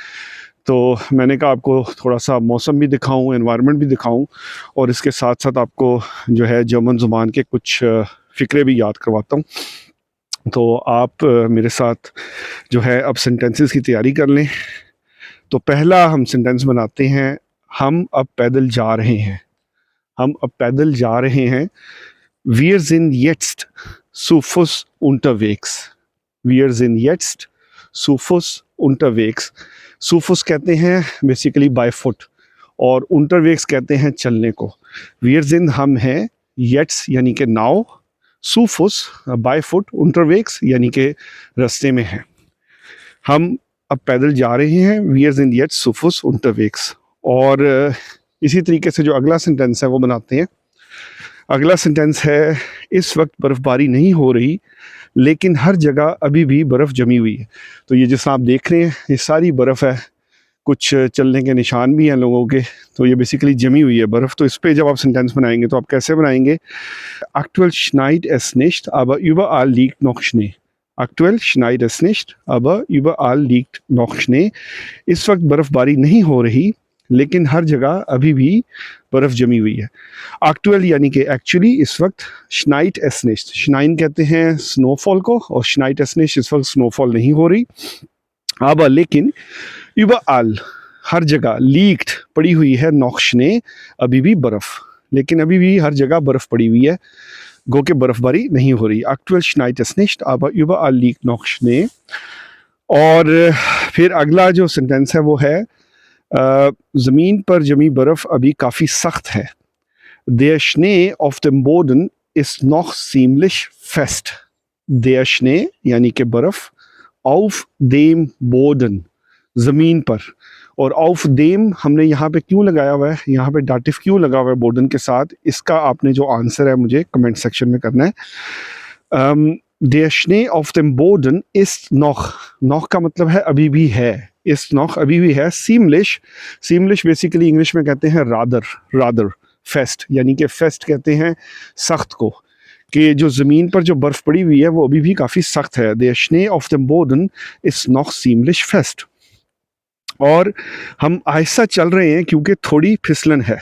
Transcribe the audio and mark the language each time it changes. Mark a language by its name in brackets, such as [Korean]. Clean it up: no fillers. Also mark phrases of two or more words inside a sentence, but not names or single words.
[Hindi] तो मैंने कहा आपको थोड़ा-सा मौसम भी दिखाऊँ, एनवायरनमेंट भी दिखाऊँ और इसके साथ-साथ आपको जो है जर्मन ज़ुबान के कुछ फ़िक्रे भी याद करवाता हूँ। तो आप मेरे साथ जो है अब सेंटेंसेस की तैयारी कर लें। तो पहला हम सेंटेंस बनाते हैं, हम अब पैदल जा रहे हैं। हम अब पैदल जा रहे हैं। [German] Wir sind jetzt zu Fuß unterwegs. Wir sind jetzt zu Fuß unterwegs. Zu Fuß [Hindi] कहते हैं बेसिकली [English] by foot [Hindi] और unterwegs कहते हैं चलने को। [German] Wir sind [Hindi] हम हैं, jetzt यानी कि नाउ, [German] zu Fuß [English] by foot, [Hindi] unterwegs यानी कि रास्ते में हैं। हम अब पैदल जा रहे हैं। [German] Wir sind jetzt zu Fuß unterwegs। [Hindi] और इसी तरीके से जो अगला सेंटेंस है वो बनाते हैं। अगला सेंटेंस है, इस वक्त बर्फ़बारी नहीं हो रही लेकिन हर जगह अभी भी बर्फ़ जमी हुई है। तो ये जिस आप देख रहे हैं ये सारी बर्फ़ है, कुछ चलने के निशान भी हैं लोगों के, तो ये बेसिकली जमी हुई है बर्फ़। तो इस पे जब आप सेंटेंस बनाएंगे तो आप कैसे बनाएंगे? [German] Aktuell schneit es nicht, aber überall liegt noch Schnee। Aktuell schneit es nicht, aber überall liegt noch Schnee। [Hindi] इस वक्त बर्फ़बारी नहीं हो रही लेकिन हर जगह अभी भी बर्फ़ जमी हुई है। एक्चुअल यानी कि एक्चुअली इस वक्त, [German] schneit es nicht, [Hindi] schneien कहते हैं स्नोफॉल को और [German] schneit es nicht [Hindi] इस वक्त स्नोफॉल नहीं हो रही। aber लेकिन überall हर जगह, liegt पड़ी हुई है, [German] noch Schnee [Hindi] अभी भी बर्फ़, लेकिन अभी भी हर जगह बर्फ़ पड़ी हुई है, गो के बर्फ़बारी नहीं हो रही। [German] Aktuell schneit es nicht, aber überall liegt noch Schnee। [Hindi] और फिर अगला जो सेंटेंस है वो है, ज़मीन पर जमी बर्फ़ अभी काफ़ी सख्त है। [German] Der Schnee auf dem Boden ist noch ziemlich fest। Der Schnee [Hindi] यानी कि बर्फ़, [German] auf dem Boden [Hindi] ज़मीन पर, और [German] auf dem [Hindi] हमने यहाँ पे क्यों लगाया हुआ है, यहाँ पे डाटिव क्यों लगा हुआ है बोर्डन के साथ, इसका आपने जो आंसर है मुझे कमेंट सेक्शन में करना है। [German] Der Schnee auf dem Boden ist noch [Hindi] का मतलब है अभी भी है, [German] ist noch [Hindi] अभी भी है। ziemlich बेसिकली इंग्लिश में कहते हैं rather, फेस्ट, यानी कि फेस्ट कहते हैं सख्त को, कि जो ज़मीन पर जो बर्फ़ पड़ी हुई है वो अभी भी काफ़ी सख्त है। [German] Der Schnee auf dem Boden ist noch ziemlich fest. [Hindi] और हम आहिस्ता चल रहे हैं क्योंकि थोड़ी फिसलन है।